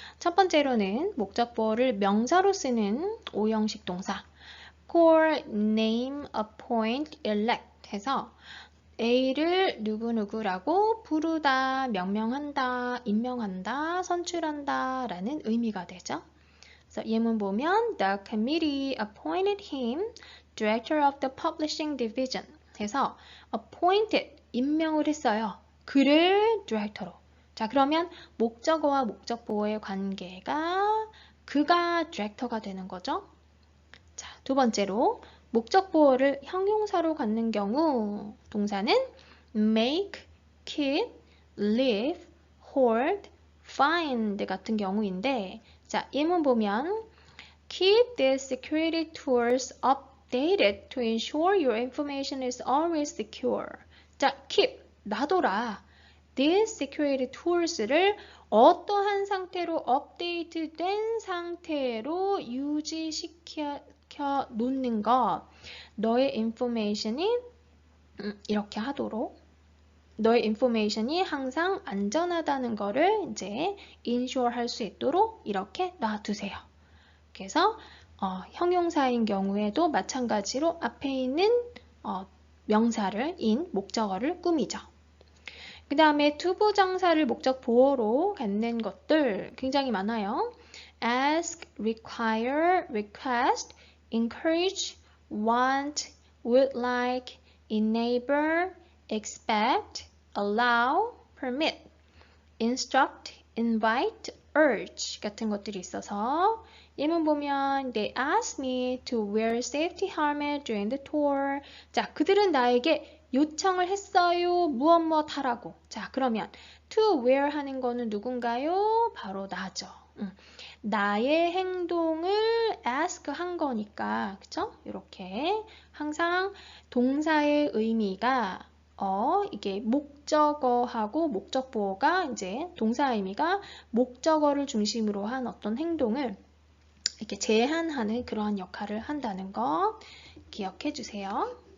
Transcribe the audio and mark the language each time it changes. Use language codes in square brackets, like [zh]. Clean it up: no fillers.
[ko] 첫 번째로는 목적 보어를 명사로 쓰는 오형식 동사 call, name, appoint, elect 해서 A를 누구누구라고 부르다, 명명한다, 임명한다, 선출한다 라는 의미가 되죠. 예문 보면 [en] The committee appointed him director of the publishing division 해서 appointed [ko] 임명을 했어요. 그를 디렉터로. 자, 그러면 목적어와 목적 보어의 관계가 그가 디렉터가 되는 거죠. 자, 두 번째로 목적 보어를 형용사로 갖는 경우 동사는 make, keep, live, hold, find 같은 경우인데 자, 예문 보면 [en] Keep these security tools updated to ensure your information is always secure. [ko] 자, keep, 놔둬라. [en] These security tools [ko] 를 어떠한 상태로 업데이트된 상태로 유지시켜 놓는 것. 너의 information이 이렇게 하도록 너의 인포메이션이 항상 안전하다는 거를 이제 ensure 할 수 있도록 이렇게 놔두세요. 그래서 형용사인 경우에도 마찬가지로 앞에 있는 명사를 목적어를 꾸미죠. 그 다음에 투부정사를 목적 보어로 갖는 것들 굉장히 많아요. [en] ask, require, request, encourage, want, would like, enable, expect, allow, permit, instruct, invite, urge [ko] 같은 것들이 있어서 예문 보면 [en] They asked me to wear safety helmet during the tour. [ko] 자, 그들은 나에게 요청을 했어요. 무엇 하라고. 자, 그러면 to wear 하는 거는 누군가요? 바로 나죠. 나의 행동을 ask 한 거니까, 그쵸? 이렇게 항상 동사의 의미가 이게 목적어하고 목적보어가 이제 동사 의미가 목적어를 중심으로 한 어떤 행동을 이렇게 제한하는 그러한 역할을 한다는 거 기억해 주세요.